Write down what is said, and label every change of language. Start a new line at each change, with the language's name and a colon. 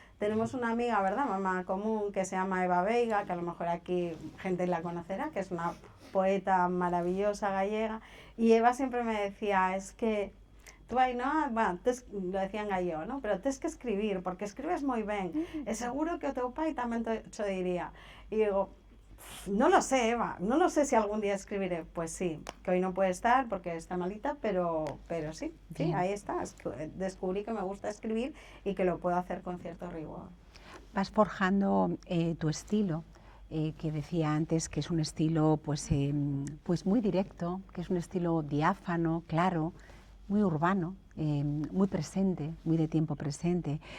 Spanish: Tenemos una amiga, ¿verdad? Mamá común, que se llama Eva Veiga, que a lo mejor aquí gente la conocerá, que es una poeta maravillosa gallega, y Eva siempre me decía, es que tú, Ainhoa, bueno, lo decía en gallego, ¿no? Pero tienes que escribir, porque escribes muy bien.
Galician: Es seguro que o teu pai tamén te diría.
Spanish: Y digo, no lo sé, Eva, no lo sé si algún día escribiré. Pues sí, que hoy no puede estar porque está malita, pero sí, sí, ahí está. Descubrí que me gusta escribir y que lo puedo hacer con cierto rigor. Vas forjando tu estilo, que decía antes que es un estilo pues muy directo, que es un estilo diáfano, claro, muy urbano, muy presente, muy de tiempo presente.